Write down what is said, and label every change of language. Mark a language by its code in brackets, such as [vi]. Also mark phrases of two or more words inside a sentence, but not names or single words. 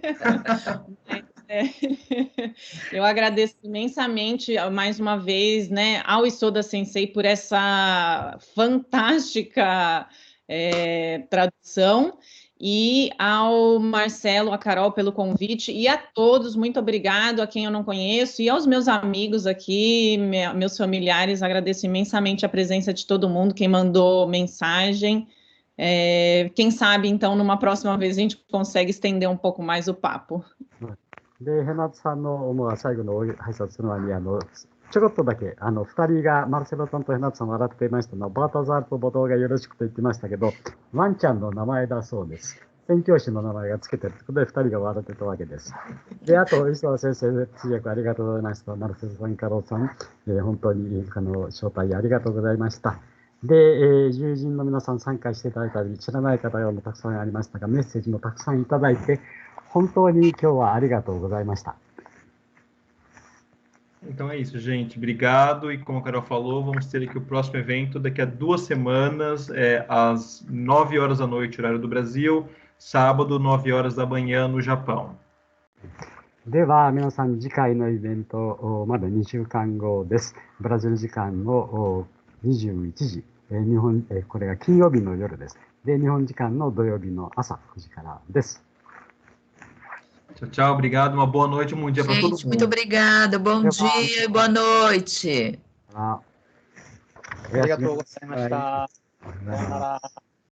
[pt] Eu agradeço imensamente, mais uma vez, né, ao Isoda Sensei por essa fantástica tradução, e ao Marcelo, a Carol pelo convite, e a todos, muito obrigado, a quem eu não conheço, e aos meus amigos aqui, meus familiares, agradeço imensamente a presença de todo mundo, quem mandou mensagem. Quem sabe, então, numa próxima vez a gente consegue estender um pouco mais o papo. [ja] で、ヘナツさんの最後の挨拶するのに、ちょろっとだけ、2人が、マルセロさんとヘナツさん笑っていましたのは、バータザールとボドーがよろしくと言ってましたけど、ワンちゃんの名前だそうです。宣教師の名前がつけてるということで、2人が笑ってたわけです。で、あと、磯田先生、通訳ありがとうございました。マルセロさん、カロさん、本当に招待ありがとうございました。で、友人の皆さん参加していただいたり、知らない方がたくさんありましたが、メッセージもたくさんいただいて、本当に今日はありがとうございました。 [pt] Então é isso, gente. Obrigado. E como a Carol falou, vamos ter aqui o próximo evento daqui a 2 semanas, às 9 horas da noite, horário do Brasil, sábado, 9 horas da manhã, no Japão. [ja] では、皆さん、次回のイベント、まだ2週間後です。ブラジル時間の21時、日本、これが金曜日の夜です。で、日本時間の土曜日の朝9時からです。 [pt] Tchau, tchau, obrigado, uma boa noite, um bom dia para todo mundo. Muito obrigada, bom dia e boa noite. [ja] ありがとうございました。